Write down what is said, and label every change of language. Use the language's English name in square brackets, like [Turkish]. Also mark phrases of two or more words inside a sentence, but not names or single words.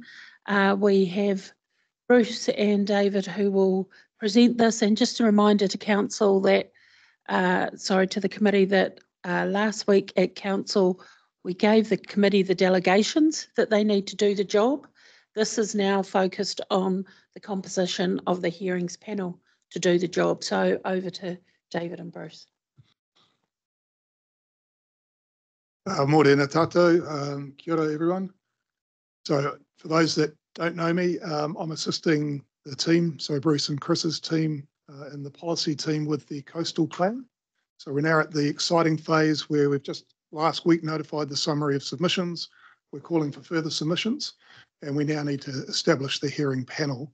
[English] We have Bruce and David who will present this, and just a reminder to council that, to the committee, that last week at council we gave the committee the delegations that they need to do the job. This is now focused on the composition of the hearings panel to do the job. So over to David and Bruce. [Māori] Morena tātou, kia ora everyone. [English] So for those that don't know me, I'm assisting the team, so Bruce and Chris's team and the policy team with the coastal plan. So we're now at the exciting phase where we've just last week notified the summary of submissions. We're calling for further submissions, and we now need to establish the hearing panel.